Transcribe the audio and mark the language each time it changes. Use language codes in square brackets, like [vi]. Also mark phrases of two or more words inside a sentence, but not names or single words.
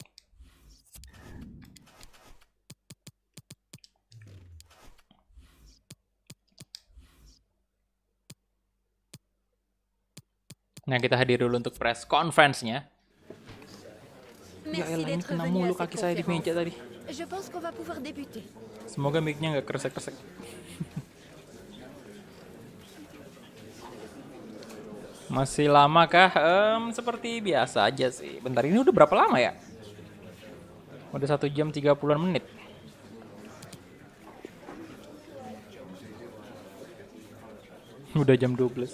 [id] Nah, kita hadir dulu untuk [en] press conference- [id] nya. Ya [fr] Merci [id] elah, ini [fr] d'être [id] kena [fr] venu [id] mulu [fr] à [id] kaki [fr] cette [id] saya di meja [fr] conférence. [id] tadi. [fr] Je pense qu'on va pouvoir débuter. [id] Semoga mic-nya nggak kresek-kresek. Masih lama kah? Seperti biasa aja sih. Bentar, ini udah berapa lama ya? Udah 1 jam 30-an menit. Udah jam 12.